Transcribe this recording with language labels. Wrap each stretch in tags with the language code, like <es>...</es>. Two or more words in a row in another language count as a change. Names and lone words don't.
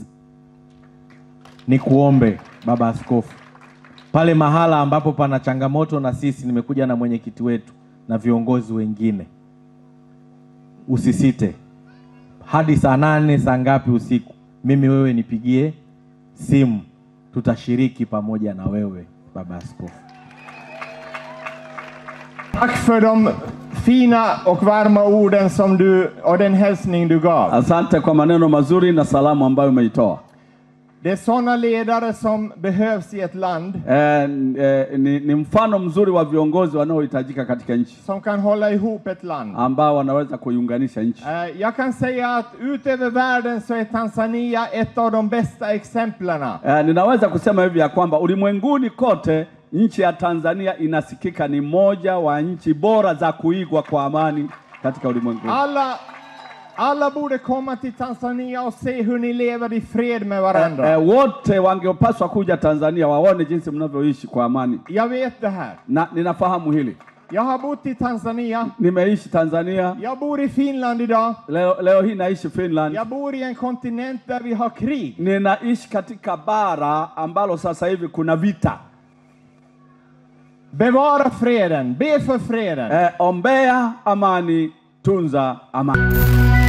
<sw>Nikuombe baba askofu, pale mahala ambapo pana changamoto, na sisi nimekuja na mwenyekiti wetu na viongozi wengine, usisite. Hadi saa 8 saa ngapi usiku, mimi wewe nipigie simu, tutashiriki pamoja na wewe baba askofu.</sw> <sv>Tack för de fina och varma orden som du och den hälsning du gav.</sv> <sw>Asante kwa maneno mazuri na salamu ambayo umeitoa.</sw> <sv>Det är såna ledare som behövs i ett land.</sv> <sw>Ni mfano mzuri wa viongozi wanaohitajika katika nchi,</sw> <sv>som kan hålla ihop ett land,</sv> <sw>ambao wanaweza kuiunganisha nchi.</sw> <sv>Jag kan säga att utöver världen så är Tanzania ett av de bästa exemplen.</sv> <sw>Ninaweza kusema hivi ya kwamba ulimwenguni kote nchi ya Tanzania inasikika ni moja wa nchi bora za kuigwa kwa amani katika ulimwengu.</sw> <sv>Alla borde komma till Tanzania och se hur ni lever i fred med varandra.</sv> <sw>Wote wangepaswa kuja Tanzania waone jinsi mnavyoishi kwa amani.</sw> <sv>Jag vet det här.</sv> <sw>Na ninafahamu hili.</sw> <sv>Jag har bott i Tanzania.</sv> <sw>Nimeishi Tanzania.</sw> <sv>Jag bor i Finland idag.</sv> <sw>Leo hii naishi Finland.</sw> <sv>Jag bor i en kontinent där vi har krig.</sv> <sw>Ninaishi katika bara ambalo sasa hivi kuna vita.</sw> <sv>Bevara freden, be för freden.</sv> <sw>Ombea amani, tunza amani.</sw>